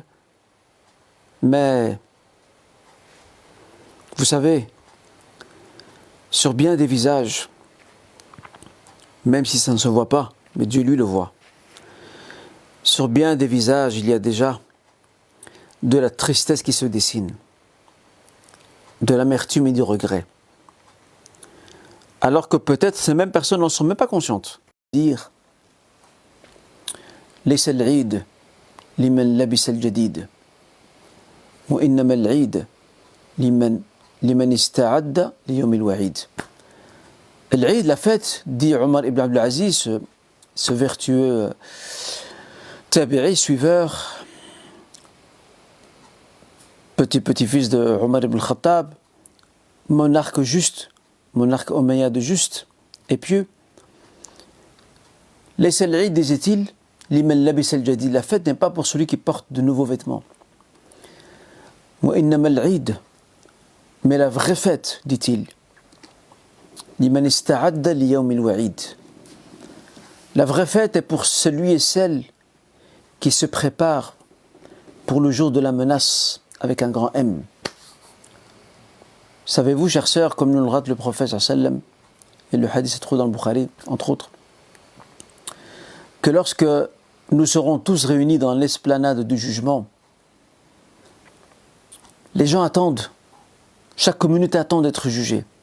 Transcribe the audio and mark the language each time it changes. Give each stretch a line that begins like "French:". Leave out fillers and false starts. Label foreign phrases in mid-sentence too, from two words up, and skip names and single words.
French: Mais, vous savez, sur bien des visages, même si ça ne se voit pas, mais Dieu lui le voit, sur bien des visages, il y a déjà de la tristesse qui se dessine, de l'amertume et du regret. Alors que peut-être ces mêmes personnes n'en sont même pas conscientes. Dire «
Arabic: ليس العيد لمن لبس الجديد وإنما العيد لمن استعد ليوم الوعيد
French: » L'Eid, la fête, dit Omar ibn Abdul Aziz, ce vertueux tabi'i, suiveur, petit-fils de Omar ibn Khattab, monarque juste, monarque omeyyade juste et pieux.
Arabic: ليس العيد, disait-il, لمن لبس الجديد,
French: la fête n'est pas pour celui qui porte de nouveaux vêtements.
Arabic: وإنما العيد,
French: mais la vraie fête, dit-il,
Arabic: لمن استعد ليوم الوعيد.
French: La vraie fête est pour celui et celle qui se prépare pour le jour de la menace avec un grand M. Savez-vous, chères sœurs, comme nous le rate le prophète sallam, et le hadith se trouve dans le Bukhari, entre autres, que lorsque nous serons tous réunis dans l'esplanade du jugement, les gens attendent, chaque communauté attend d'être jugée.